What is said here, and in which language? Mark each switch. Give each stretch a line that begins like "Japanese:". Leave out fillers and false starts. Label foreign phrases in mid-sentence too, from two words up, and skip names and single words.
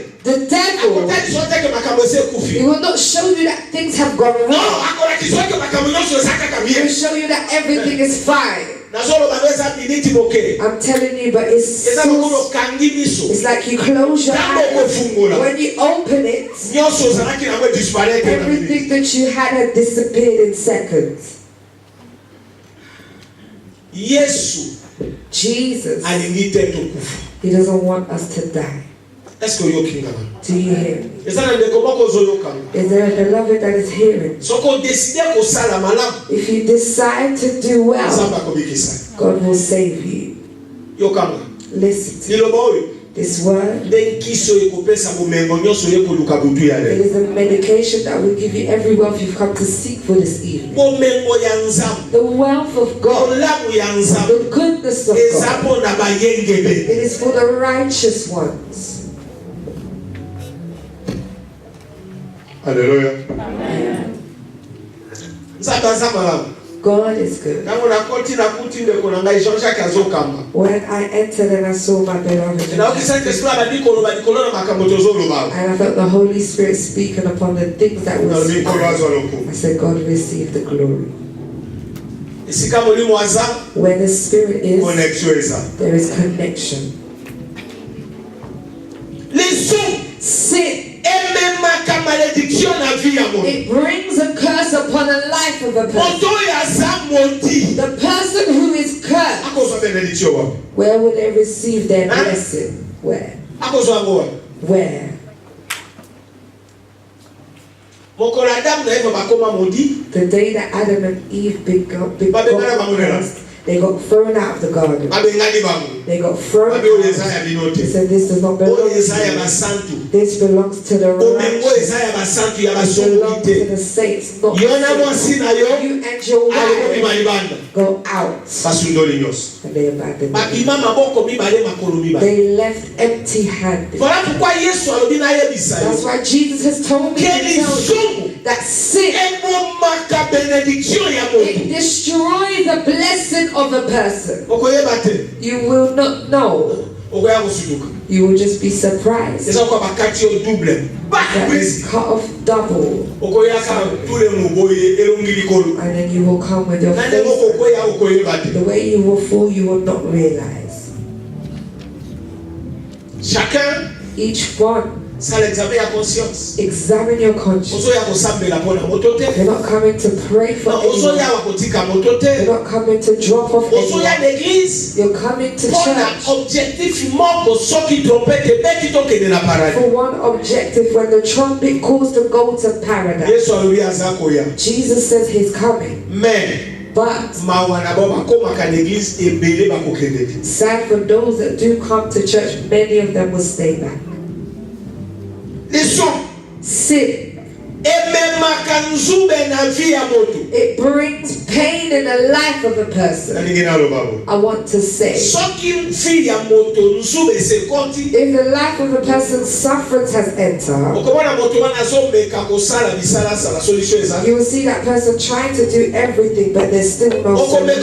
English: The devil,
Lingala: Akotaki sote ke makambo ese
English: he
Lingala: kufi.
English: will not show you that things have gone
Lingala: Non,
English: wrong.
Lingala: akolaki sote ke makambo nyonso eza kaka
English: He will
Lingala: bien.
English: show you that everything is fine.
Lingala: Nazoloba no eza miniti moke.
English: I'm telling you, but it's
Lingala: Eza mokolo kangi miso.
English: it's like you close your
Lingala: Tango
English: eyes.
Lingala: kofungola.
English: When you open it,
Lingala: Nyonso ozalaki nango disparaître na minute.
English: everything that you had disappeared in seconds.
Lingala: Yesu
English: Jesus,
Lingala: alingi te tokufa.
English: he doesn't want us to die.
French: Est-ce que
Lingala: oyoki nga?
English: Do you hear me?
Lingala: Eza na ndeko moko ozoyokanga.
English: Is there a beloved that is hearing?
Lingala: Soki odeside kosala malamu,
English: If you decide to do well,
Lingala: Nzambe akobikisa.
English: God will save you.
Lingala: Yokanga.
English: Listen to
Lingala: Liloba oyo
English: this word.
Lingala: nde nkisi oyo ekopesa bomengo nyonso oye koluka butu ya
English: It
Lingala: lelo.
English: is a medication that will give you every wealth you've come to seek for this evening.
Lingala: Bomengo ya Nzambe,
English: The wealth of God,
Lingala: olamu ya Nzambe
English: the goodness of
Lingala: eza
English: God.
Lingala: mpo na bayengebe.
English: It is for the righteous ones.
Lingala: Haleluya. Nzambe aza malamu.
English: God is good.
Lingala: Ntango nakoti nakuti ndeko na ngai Jean-Jacques azokamba.
English: When I entered and I saw my beloved,
Lingala: Nayoki Saint-Esprit abandi koloba likolo na makambo tozoloba.
English: and I felt the Holy Spirit speaking upon the things that were
Lingala: Nalobi nkolo
English: spoken,
Lingala: azwa lokumu.
English: I said, God receive the glory.
Lingala: Esika molimo aza,
English: Where the Spirit is,
Lingala: connexion eza.
English: there is connection.
Lingala: Lisumu
English: Sin,
Lingala: ememaka malédiction na vie ya moto.
English: it brings a curse upon the life of a person.
Lingala: Moto oyo aza modi.
English: The person who is cursed,
Lingala: Akozwa benediction wapi?
English: where will they receive their Huh? blessing? Where?
Lingala: Akozwa yango wapi?
English: Where?
Lingala: Mokolo Adamu na Eva bakoma modi.
English: The day that Adam and Eve
Lingala: Babengana
English: got
Lingala: bamonela.
English: cursed, they got thrown out of the garden.
Lingala: Babengani bango.
English: They got thrown
Lingala: Babe oyo eza
English: out.
Lingala: ya bino
English: He
Lingala: te.
English: said, this does not belong
Lingala: Oyo
English: to
Lingala: eza ya
English: you.
Lingala: basantu.
English: This belongs to the
Lingala: Bomengo
English: righteous.
Lingala: eza ya basantu ya
English: It
Lingala: basunguli
English: belongs to
Lingala: te.
English: the saints, not
Lingala: Yo na
English: the
Lingala: mwasi na yo.
English: You and your
Lingala: Alikomi
English: wife
Lingala: malibanda.
English: go out.
Lingala: Basundoli nyonso.
English: And they abandoned them.
Lingala: Babima maboko mibale makolo mibale.
English: They left empty-handed.
French: Voilà pourquoi
Lingala: Yesu alobi na yebisa
English: That's
Lingala: yo.
English: why Jesus has told me to
Lingala: Ke
English: tell you
Lingala: lisumu
English: that sin,
Lingala: ebomaka benediction ya moto.
English: it destroys the blessing of a person.
Lingala: Okoyeba te.
English: You will not know.
Lingala: Okoya kosuluka.
English: You will just be surprised
Lingala: Eza kwa bakati yo double.
English: that is cut off double.
Lingala: Okoyaka tule muboye elongi likolo.
English: And then you will come with your
Lingala: Na ndenge
English: face.
Lingala: okoya okoyeba te.
English: The way you will fall, you will not realize.
Lingala: Chacun
English: Each one,
Lingala: sala examen ya conscience.
English: examine your conscience.
Lingala: Ozoya kosambela mpona moto te.
English: You're not coming to pray for
Lingala: Na
English: anyone.
Lingala: ozoya wakotika moto
English: You're
Lingala: te.
English: not coming to drop off
Lingala: Ozoya
English: anyone.
Lingala: l'église.
English: You're coming to
Lingala: Mpona
English: church
Lingala: objectif moko soki trompete ebeti tokende na paradis.
English: for one objective. When the trumpet calls to go to paradise,
Lingala: Yesu alobi aza koya.
English: Jesus says he's coming.
Lingala: Mais
English: But
Lingala: mawa na bo bakomaka na église ebele bakokende te.
English: sad for those that do come to church, many of them will stay back.
Lingala: Lisumu
English: Sin,
Lingala: emema
English: It brings pain in the life of a person. I want to say, if the life of a person's sufferance has entered, you will see that person trying to do everything, but there's still no solution.